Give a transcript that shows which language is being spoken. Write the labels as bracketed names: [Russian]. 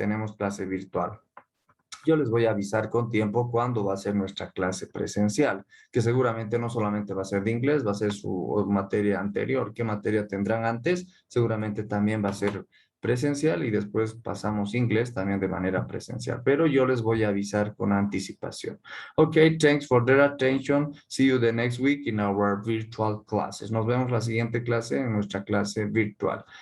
[Spanish] Tenemos clase virtual. Yo les voy a avisar con tiempo cuándo va a ser nuestra clase presencial, que seguramente no solamente va a ser de inglés, va a ser su materia anterior. ¿Qué materia tendrán antes? Seguramente también va a ser presencial y después pasamos inglés también de manera presencial, pero yo les voy a avisar con anticipación. [English] Okay, thanks for their attention. See you the next week in our virtual classes. [Spanish] Nos vemos la siguiente clase en nuestra clase virtual.